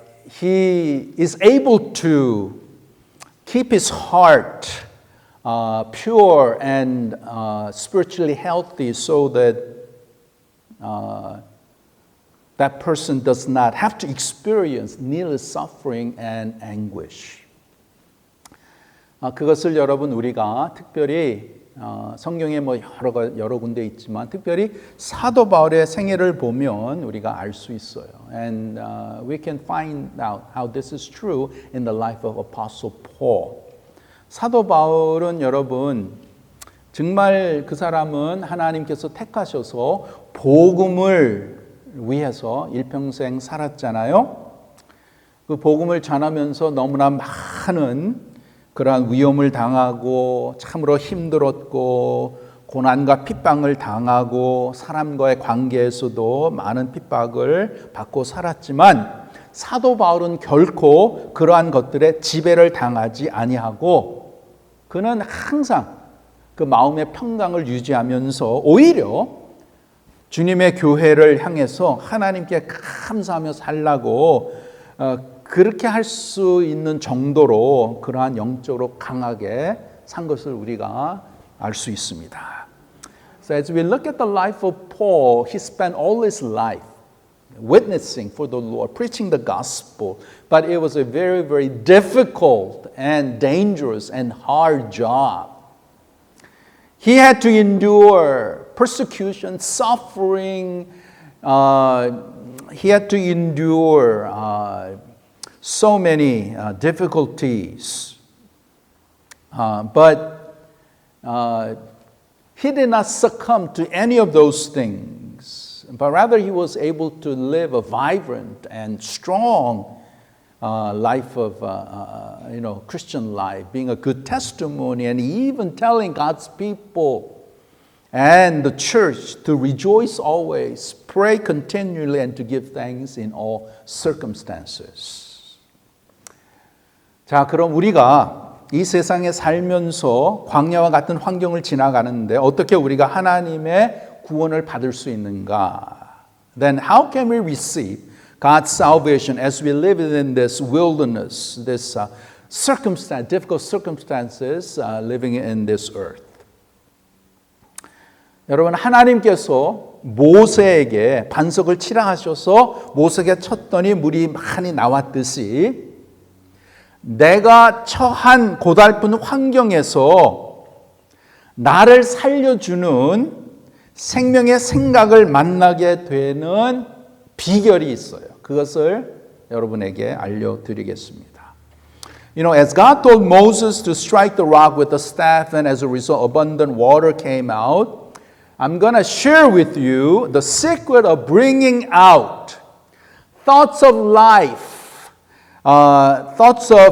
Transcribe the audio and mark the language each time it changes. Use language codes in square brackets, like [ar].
[en] he is able to keep his heart pure and spiritually healthy so that that person does not have to experience needless suffering and anguish. [ko] 그것을 여러분 우리가 특별히 성경에 여러 군데 있지만 특별히 사도 바울의 생애를 보면 우리가 알 수 있어요. [en] And we can find out how this is true in the life of Apostle Paul. [ko] 사도 바울은 여러분 정말 그 사람은 하나님께서 택하셔서 복음을 위해서 일평생 살았잖아요. 그 복음을 전하면서 너무나 많은 그러한 위험을 당하고 참으로 힘들었고 고난과 핍박을 당하고 사람과의 관계에서도 많은 핍박을 받고 살았지만 사도 바울은 결코 그러한 것들에 지배를 당하지 아니하고 그는 항상 그 마음의 평강을 유지하면서 오히려 주님의 교회를 향해서 하나님께 감사하며 살라고 그렇게 할 수 있는 정도로 그러한 영적으로 강하게 산 것을 우리가 알 수 있습니다. [en] So as we look at the life of Paul, he spent all his life witnessing for the Lord, preaching the gospel. But it was a very, very difficult and dangerous and hard job. He had to endure persecution, suffering. He had to endure so many difficulties. But he did not succumb to any of those things, but rather he was able to live a vibrant and strong life of Christian life, being a good testimony, and even telling God's people and the church to rejoice always, pray continually, and to give thanks in all circumstances. [ko] 자, 그럼 우리가 이 세상에 살면서 광야와 같은 환경을 지나가는데 어떻게 우리가 하나님의 구원을 받을 수 있는가? [en] Then how can we receive God's salvation as we live in this wilderness, this difficult circumstances living in this earth? [ko] 여러분, 하나님께서 모세에게 반석을 치라 하셔서 모세에게 쳤더니 물이 많이 나왔듯이 내가 처한 고달픈 환경에서 나를 살려주는 생명의 생각을 만나게 되는 비결이 있어요. 그것을 여러분에게 알려드리겠습니다. [en] As God told Moses to strike the rock with the staff and as a result abundant water came out, I'm going to share with you the secret of bringing out thoughts of life, thoughts